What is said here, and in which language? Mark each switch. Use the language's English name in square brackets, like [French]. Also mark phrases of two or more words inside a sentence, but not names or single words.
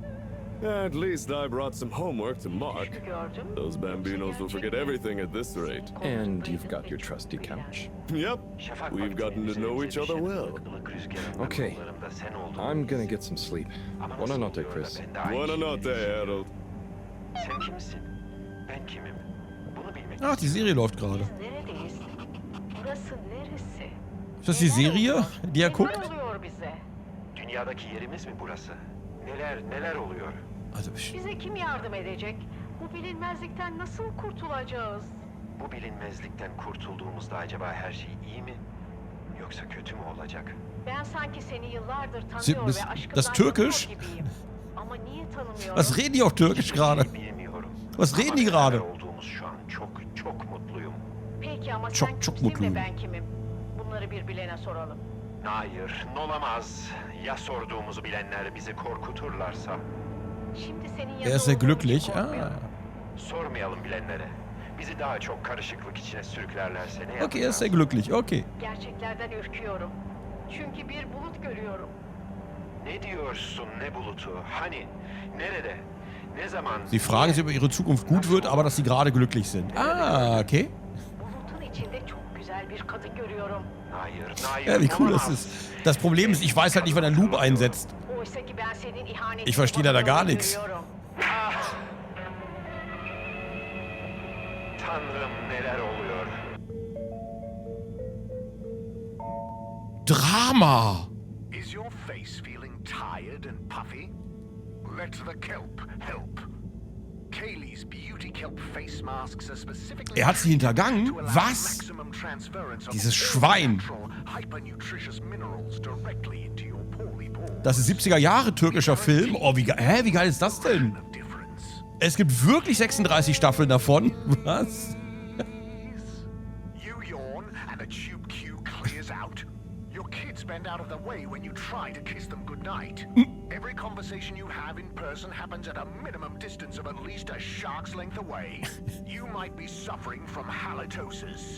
[English] At least I brought some homework to mark. Those bambinos will forget everything at this rate. And you've got your trusty couch. Yep. We've gotten to know each other well. Okay. I'm gonna get some sleep. [Italian] Buona notte, Chris. Buona notte, Harold. [German] Ach, die Serie läuft gerade. Ist das die Serie, die er guckt? [Turkish] Dünyadaki yerimiz mi burası? Neler oluyor? Bize kim yardım edecek? Bu bilinmezlikten nasıl kurtulacağız? Bu bilinmezlikten kurtulduğumuzda acaba her şey iyi mi? Yoksa kötü mü olacak? Ben sanki seni yıllardır tanıyor ve aşkından [German] Das Türkisch? [Turkish] gibiyim. Ama niye tanımıyorum? [German] Was reden die auf Türkisch gerade? Was reden die gerade? [Turkish] Olduğumuz şu an çok mutluyum. Peki ama Çok sen kimsin mutluyum. de ben kimim? Bunları bir bilene soralım. Hayır, olamaz. Ya sorduğumuzu bilenler bizi korkuturlarsa? Şimdi senin [German] Er ist sehr glücklich. Ah. [Turkish] Sormayalım bilenlere. Bizi daha çok karışıklık içine sürüklerlerse ne yapacağız? [German] Okay, er ist sehr glücklich. Okay. [Turkish] Gerçeklerden ürküyorum. Çünkü bir bulut görüyorum. Ne diyorsun, ne bulutu? Hani, nerede? Ne zaman? [German] Sie fragen sich, ob ihre Zukunft gut wird, aber dass sie gerade glücklich sind. Ah, okay. [Turkish] Bulutun içinde çok güzel bir kadın görüyorum. Hayır, [German] Ja, wie cool ist es. Das Problem ist, ich weiß halt nicht, wann er Loop einsetzt. [Turkish] Oysa ki ben senin ihanetin [German] Ich verstehe da gar nichts. [Turkish] görüyorum. Tanrım, neler oluyor? [German] Drama. [English] Is your face feeling tired and puffy? Let the kelp help. Kaylee's beauty kelp face masks are specifically. [German] Er hat sie hintergangen? Was? Dieses Schwein. Das ist 70er Jahre türkischer Film. Oh, wie geil ist das denn? Es gibt wirklich 36 Staffeln davon. Was? [English] You yawn and a tube cue clears out. Your kids bend out of the way when you try to kiss them goodnight. Every conversation you have in person happens at a minimum distance of at least a shark's length away. You might be suffering from halitosis.